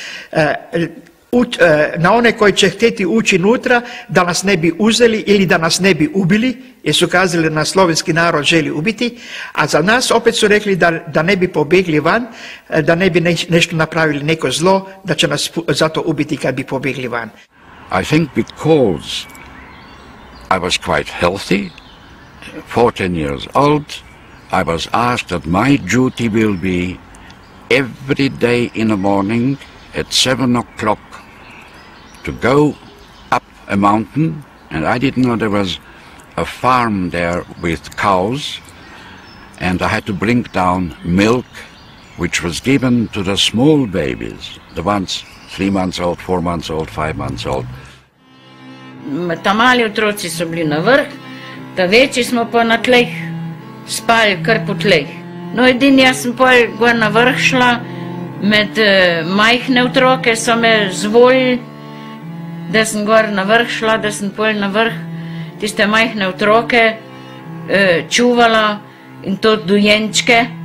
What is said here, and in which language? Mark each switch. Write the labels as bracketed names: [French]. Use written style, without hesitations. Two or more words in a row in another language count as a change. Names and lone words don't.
[Croatian] Na one koji će htjeti ući unutra da nas ne bi uzeli ili da nas ne bi ubili, jer su kazali da nas slovenski narod želi ubiti, a za nas opet su rekli da ne bi pobjegli van, da ne bi nešto napravili neko zlo, da će nas zato ubiti kad bi pobjegli van. [English] I think because I was quite healthy, 14 years old, I was asked that my duty will be every day in the morning at 7 o'clock to go up a mountain, and I didn't know there was a farm there with cows, and I had to bring down milk, which was given to the small babies, the ones 3 months old, 4 months old, 5 months old. [Slovenian] Ta mali otroci so bili na vrh, ta večji smo pa na tleh, spali kar po tleh. No edini jaz sem pol gor na vrh šla, med majhne otroke so me zvolili, da sem gor na vrh šla, da sem pol na vrh tiste majhne otroke čuvala in to dojenčke.